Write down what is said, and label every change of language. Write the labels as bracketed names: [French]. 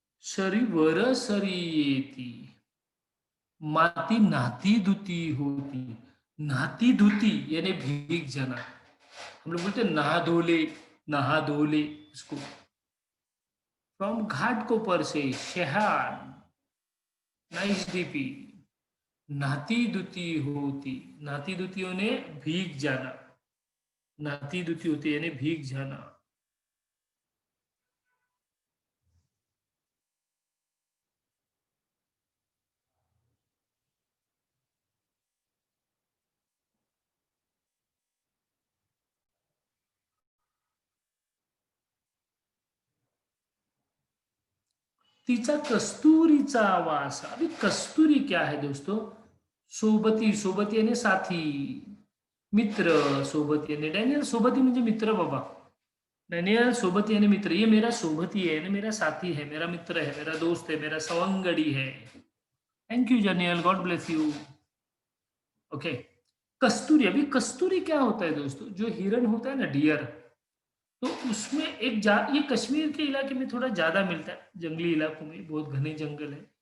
[Marathi] सरीवर सरी येती, माती नहाती धुती होती। [Hindi] नहाती धुती यानी भीग जाना, हम लोग बोलते हैं नहा धोले उसको। फ्रॉम घाट को पर से शहर, नाइस डीपी। नहाती धुती होती, नहाती धुती होने भीग जाना, नहाती धुती होती यानी भीग जाना। [Marathi] तिचा कस्तुरीचा वास। [Hindi] अभी कस्तूरी क्या है दोस्तों? सोबती, सोबती यानी साथी, मित्र। [Marathi] सोबती यानी डॅनियल, सोबती म्हणजे मित्र बाबा। [Hindi] डॅनियल सोबती यानी मित्र, ये मेरा सोबती है, यानी मेरा साथी है, मेरा मित्र है, मेरा दोस्त है, मेरा सवंगडी है। [English] Thank you Daniel, God bless you. [Hindi] Okay, कस्तूरी। अभी कस्तूरी क्या होता है दोस्तों? जो हिरन होता है ना, डियर, तो उसमें ये कश्मीर के इलाके में थोड़ा ज्यादा मिलता है, जंगली इलाकों में बहुत घने जंगल है।